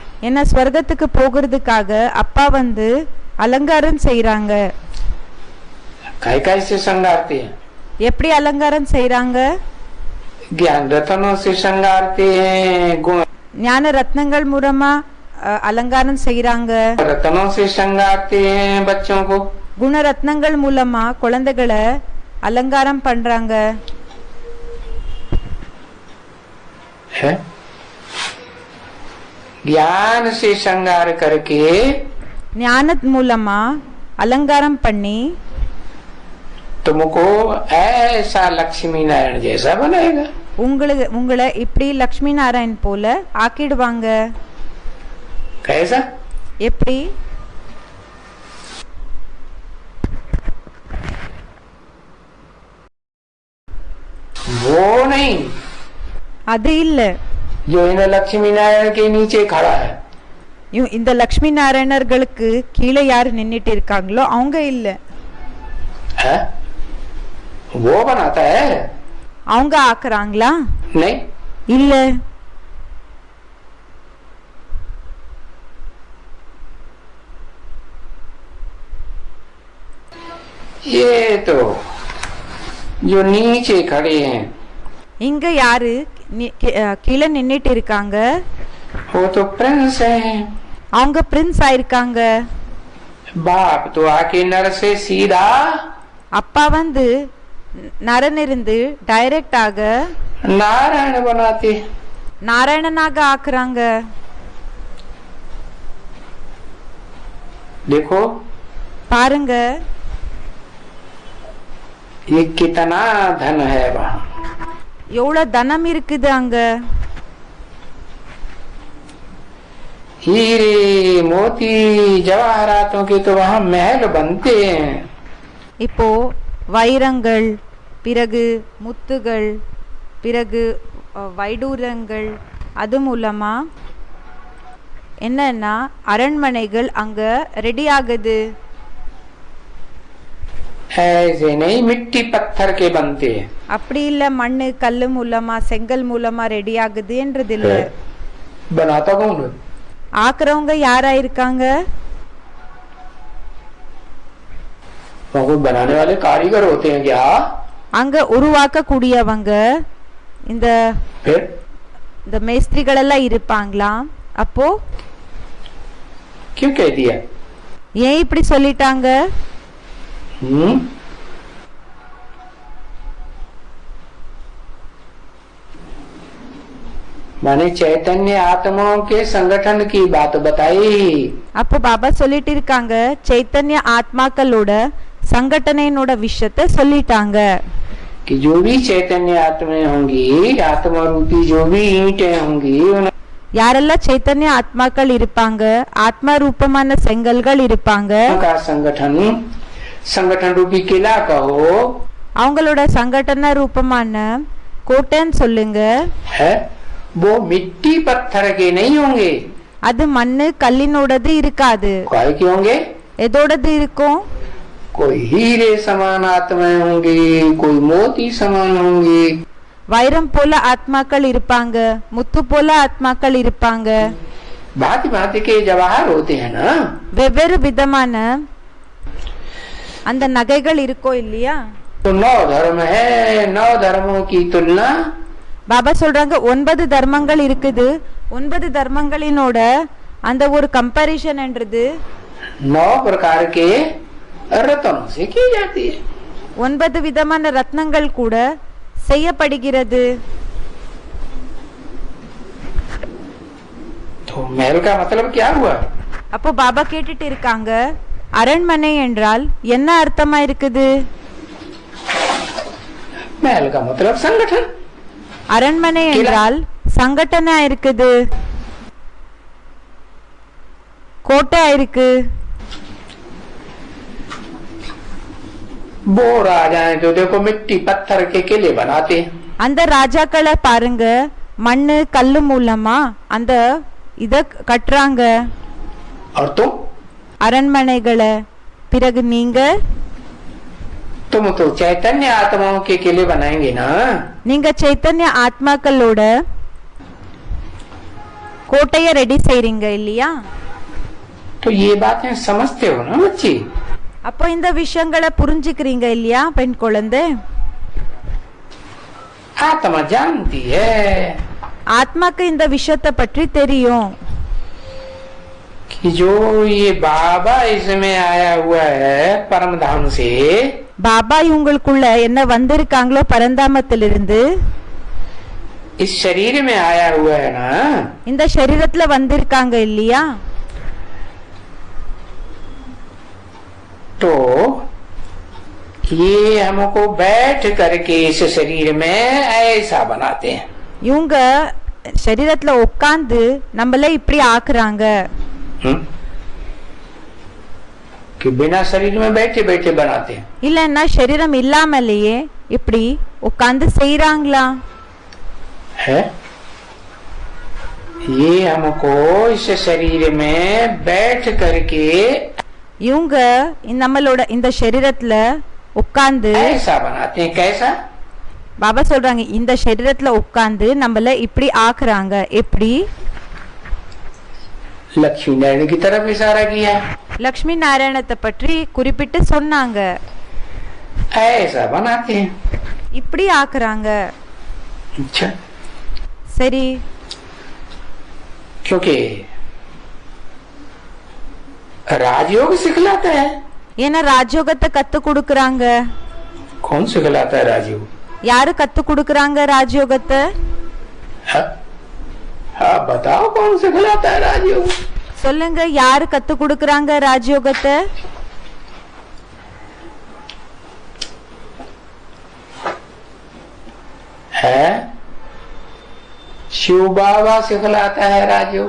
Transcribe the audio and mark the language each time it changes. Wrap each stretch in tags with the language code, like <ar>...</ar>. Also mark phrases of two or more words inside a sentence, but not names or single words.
<ta>ஏன்னா ஸ்வர்க்கத்துக்கு போகிறதுக்காக அப்பா வந்து அலங்காரம் செய்யறாங்க.</ta> <hi>काय से श्रृंगारते हैं?</hi> <ta>எப்படி அலங்காரம் செய்யறாங்க?</ta> <hi>ज्ञान रत्नों से श्रृंगारते हैं, गुण</hi> <ta>ஞான ரத்னங்கள் மூலமா அலங்காரம் செய்யறாங்க.</ta> <hi>रत्नों से श्रृंगारते हैं बच्चों को,</hi> <ta>குண ரத்னங்கள் மூலமா குழந்தைகளை அலங்காரம் பண்றாங்க.</ta> <hi>है ज्ञान से श्रृंगार करके</hi> <ta>ஞான மூலமா அலங்காரம் பண்ணி</ta> <hi>तुमको ऐसा लक्ष्मी नारायण जैसा बनाएगा।</hi> <ta>உங்களை இப்படி லக்ஷ்மி நாராயண் போல ஆக்கிடுவாங்க.</ta> <hi>कैसा?</hi> <ta>எப்படி?</ta> <hi>वो नहीं,</hi> <ta>அது இல்ல.</ta> <hi>जो इन लक्ष्मी नारायण के नीचे खड़ा है</hi> <ta>இந்த லக்ஷ்மி நாராயணர்களுக்கு கீழே யாரு நின்னுட்டு இருக்காங்களோ அவங்க இல்ல.</ta> <hi>है? वो बनाता है?</hi> <ta>அவங்க ஆக்குறாங்களா?</ta> <hi>नहीं,</hi> <ta>இல்ல.</ta> <hi>ये तो जो नीचे खड़े हैं</hi> <ta>இங்க யாரு கீழே நின்னுட்டு இருக்காங்க?</ta> <hi>वो तो प्रिंस हैं।</hi> <ta>அவங்க பிரின்ஸ் ஆயிருக்காங்க.</ta> <hi>बाप तो आके नर से सीधा</hi> <ta>அப்பா வந்து நரன் இருந்து டைரக்டாக</ta> <hi>नारायण बनाते।</hi> <ta>நாராயணனாக ஆக்குறாங்க.</ta> <hi>देखो</hi> <ta>பாருங்க</ta> <hi>ये कितना धन है वहाँ।</hi> <ta>எவ்வளவு தனம் இருக்குது அங்க.</ta> <hi>हीरे मोती जवाहरातों के तो वहाँ महल बनते हैं।</hi> <ta>இப்போ வைரங்கள், பிறகு முத்துகள், பிறகு வைடூரங்கள், அது மூலமா என்னன்னா அரண்மனைகள் அங்க ரெடி ஆகுது.</ta> <hi>ऐसे नहीं मिट्टी पत्थर के बनते हैं।</hi> <ta>அப்படி இல்ல மண்ணு கல்லு மூலமா செங்கல் மூலமா ரெடி ஆகுது என்றது இல்ல.</ta> <hi>बनाता कौन है?</hi> <ta>ஆக்குறவங்க யாரா இருக்காங்க?</ta> <hi>वो बनाने वाले कारीगर होते हैं क्या?</hi> <ta>அங்க உருவாக்க கூடியவங்க இந்த</ta> <hi>फिर</hi> <ta>இந்த மேஸ்திரிகள் எல்லாம் இருப்பாங்களாம். அப்போ</ta> <hi>क्यों कह दिया?</hi> <ta>ஏன் இப்படி சொல்லிட்டாங்க?</ta> <hi>माने चैतन्य आत्माओं के संगठन की बात बताई।</hi> <ta>அப்போ பாபா சொல்லிட்டு இருக்காங்க சைத்தன்ய ஆத்மாக்களோட संगठनेनोட விஷயத்தை சொல்லிட்டாங்க.</ta> <hi>कि जो भी चैतन्य आत्माएं होंगी, आत्मा रूपी जो भी ईंटें होंगी,</hi> <ta>யாரெல்லாம் சைத்தன்ய ஆத்மாக்கள் இருப்பாங்க, ஆத்மா ரூபமான செங்கல்கள் இருப்பாங்க,</ta> <hi>उनका संगठन संगठन रूपी किला कहो,</hi> <ta>அவங்களோட संगठन ரூபமான கோட்டைன்னு சொல்லுங்க,</ta> <hi>है वो मिट्टी पत्थर के नहीं होंगे।</hi> <ta>அது மண்ணு கல்லினோடது இருக்காது.</ta> <hi>काय के होंगे?</hi> <ta>எதோடது இருக்கும்?</ta> <hi>कोई हीरे समान आत्माएं होंगी, कोई मोती समान होंगी,</hi> <ta>வைரம் போல ஆத்மாக்கள் இருப்பாங்க, முத்து போல ஆத்மாக்கள் இருப்பாங்க,</ta> <hi>भांति भांति के जवाहर होते हैं ना।</hi> <ta>வெவ்வேறு விதமான அந்த நகைகள் இருக்கோ இல்லையா?</ta> <hi>तो 9 धर्म है, 9 धर्मों की तुलना,</hi> <ta>பாபா சொல்றாங்க 9 தர்மங்கள் இருக்குது, 9 தர்மங்களினோட அந்த ஒரு கம்பேரிஷன் என்றது</ta> <hi>9 प्रकार के रत्नों से की जाती है।</hi> <ta>9 விதமான ரத்னங்கள் கூட செய்யப்படுகிறது.</ta> <hi>तो महल का मतलब क्या हुआ?</hi> <ta>அப்போ பாபா கேட்டுட்டு இருக்காங்க அரண்மனை என்றால் என்ன அர்த்தமா இருக்குது?</ta> <hi>महल का मतलब संगठन।</hi> <ta>அரண்மனை என்றால் சங்கட்டனா இருக்குது, கோட்டை இருக்கு.</ta> <hi>वो राजाएं तो देखो मिट्टी पत्थर के किले बनाते हैं।</hi> <ta>அந்த ராஜாக்களை பாருங்க மண்ணு கல்லு மூலமா அந்த இத கட்டுறாங்க</ta> <hi>और तुम</hi> <ta>அரண்மனைகளை. பிறகு நீங்க</ta> <hi>तुम तो चैतन्य आत्माओं के किले बनाएंगे ना।</hi> <ta>நீங்க சைத்தன்ய ஆத்மாக்களோட கோட்டைய ரெடி செய்றீங்க இல்லையா?</ta> <hi>तो ये बातें समझते हो ना बच्ची?</hi> <ta>அப்போ இந்த விஷயங்களை புரிஞ்சுக்கிறீங்க இல்லையா பெண் குழந்தை?</ta> <hi>आत्मा जानती है</hi> <ta>ஆத்மாக்கு இந்த விஷயத்தை பற்றி தெரியும்.</ta> <hi>कि जो ये बाबा इसमें आया हुआ है परम धाम से,</hi> <ta>பாபா இவங்களுக்குள்ள என்ன வந்திருக்காங்களோ பரந்தாமத்திலிருந்து,</ta> <hi>इस शरीर में आया हुआ है ना,</hi> <ta>இந்த சரீரத்துல வந்திருக்காங்க இல்லையா?</ta> <hi>तो ये हमको बैठ करके इस शरीर में ऐसा बनाते हैं।</hi> <ta>இவங்க சரீரத்துல உட்கார்ந்து நம்மள இப்படி ஆக்குறாங்க.</ta> <hi>कि बिना शरीर में बैठे बैठे बनाते हैं।</hi> <ta>இல்லன்னா சரீரம் இல்லாமலேயே இப்படி உட்கார்ந்து செய்றாங்களா?</ta> <hi>है ये हमको इस शरीर में बैठ करके</hi> <ta>இவங்க நம்மளோட இந்த சரீரத்துல உட்கார்ந்து</ta> <hi>ऐसा बनाते हैं। कैसा?</hi> <ta>பாபா சொல்றாங்க இந்த சரீரத்துல உட்கார்ந்து நம்மள இப்படி ஆக்குறாங்க। எப்படி?</ta> <hi>लक्ष्मी नारायण की तरफ इशारा किया।</hi> <ta>லக்ஷ்மி நாராயணத்தை பற்றி குறிப்பிட்டு சொன்னாங்க।</ta> <hi>ऐसा बनाते हैं।</hi> <ta>இப்படி ஆக்குறாங்க।</ta> <hi>अच्छा,</hi> <ta>சரி,</ta> <hi>क्योंकि राजयोग सिखलाता है।</hi> <ta>ஏன்னா ராஜயோகத்தை கத்து கொடுக்கறாங்க।</ta> <hi>कौन सिखलाता है राजयोग?</hi> <ta>யாரு கத்து கொடுக்கறாங்க ராஜயோகத்தை?</ta> <hi>हाँ बताओ, कौन सिखलाता है राजयोग?</hi> <ta>சொல்லுங்க, யாரு கத்து கொடுக்கறாங்க ராஜயோகத்தை?</ta> <hi>है शिव बाबा सिखलाता है राजयोग।</hi>